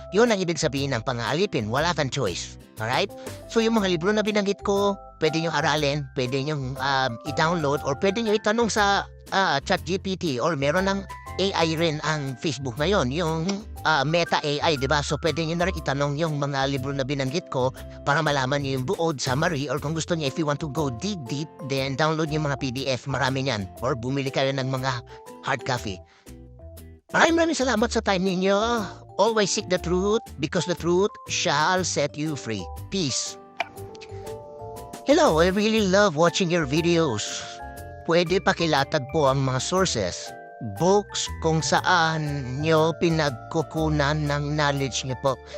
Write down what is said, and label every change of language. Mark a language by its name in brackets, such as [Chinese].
[Filipino] Yun ang ibig sabihin ng pangaalipin. Wala kang choice. Alright? So yung mga libro na binanggit ko, pwede nyo aralin, pwede nyo i-download, or pwede nyo itanong sa ChatGPT, or meron ng AI rin ang Facebook ngayon, yung Meta AI, diba? So pwede nyo na rin itanong yung mga libro na binanggit ko para malaman nyo yung buod, summary, or kung gusto nyo, [English] if you want to go dig deep, then download [Filipino] yung mga PDF, marami niyan. Or bumili kayo ng mga hard copy. Maraming salamat sa time ninyo. [English] Always seek the truth because the truth shall set you free. Peace. Hello, I really love watching your videos. [Filipino] Pwede pakilatag po ang mga sources, books kung saan nyo pinagkukunan ng knowledge nyo po.